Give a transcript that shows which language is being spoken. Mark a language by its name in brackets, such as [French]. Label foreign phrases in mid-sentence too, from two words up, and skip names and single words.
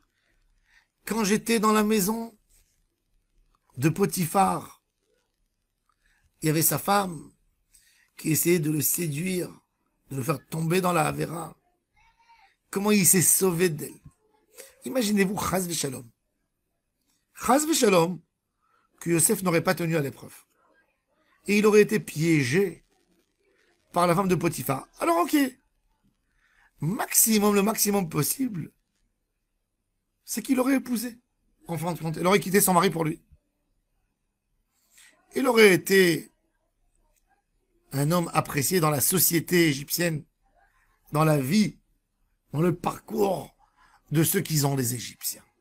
[French] Quand j'étais dans la maison, de Potiphar. Il y avait sa femme qui essayait de le séduire, de le faire tomber dans la Havera. Comment il s'est sauvé d'elle. Imaginez-vous, [Hebrew] חס ושלום. חס ושלום, [French] que Yosef n'aurait pas tenu à l'épreuve. Et il aurait été piégé par la femme de Potiphar. Alors ok, le maximum possible, c'est qu'il aurait épousé. En fin de compte, il aurait quitté son mari pour lui. Il aurait été un homme apprécié dans la société égyptienne, dans la vie, dans le parcours de ceux qui ont les Égyptiens.